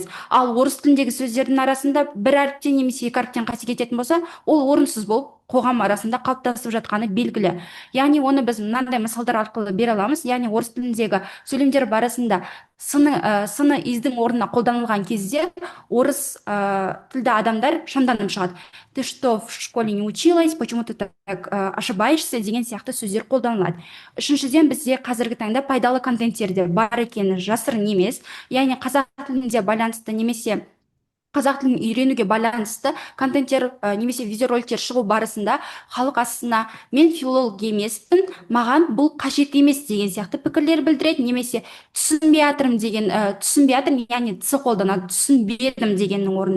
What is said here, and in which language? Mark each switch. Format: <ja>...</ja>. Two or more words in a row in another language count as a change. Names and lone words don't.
<kk>Ал орыс тіліндегі сөздердің арасында бір әріптен немесе екі әріптен қате кететін болса, ол орынсыз болып қоғам арасында қалыптасып жатқаны белгілі. Яғни оны біз мынандай мысалдар арқылы бере аламыз. Яғни орыс тіліндегі сөйлемдер барысында сыны издің орнына қолданылған кезде орыс тілді адамдар шамданып шығады.</kk> <ru>Ты что, в школе не училась, почему ты так ошибаешься</ru> <kk>деген сияқты сөздер қолданылады. Үшіншіден бізде қазіргі таңда пайдалы контенттерде бар екені жасырын емес. Яғни қазақ тілінде байланысты немесе қазақ тілін үйренуге байланысты контенттер немесе видеороликтер шығу барысында халық астына мен филолог емеспін, маған бұл қажет емес деген сияқты пікірлер білдіреді, немесе түсінбей жатырмын деген түсінбей жатырмын, яғни ц қолданады, түсінбедім дегеннің орнына.</kk>